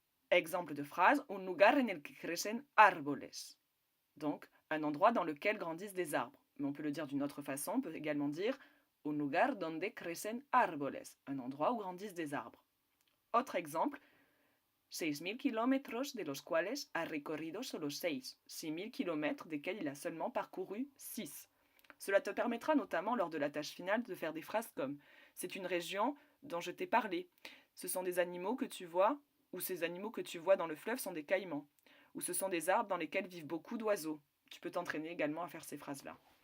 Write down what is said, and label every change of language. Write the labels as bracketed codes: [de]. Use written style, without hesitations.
[fr] Exemple de phrase, [es] un lugar en el que crecen árboles. [fr] Donc, un endroit dans lequel grandissent des arbres. Mais on peut le dire d'une autre façon, on peut également dire [es] un lugar donde crecen árboles, [fr] un endroit où grandissent des arbres. Autre exemple, [es] 6.000 kilómetros de los cuales ha recorrido solo 6. [fr] 6.000 kilomètres desquels il a seulement parcouru 6. Cela te permettra notamment lors de la tâche finale de faire des phrases comme « C'est une région dont je t'ai parlé. Ce sont des animaux que tu vois, ou ces animaux que tu vois dans le fleuve sont des caïmans. Ou ce sont des arbres dans lesquels vivent beaucoup d'oiseaux. » Tu peux t'entraîner également à faire ces phrases-là.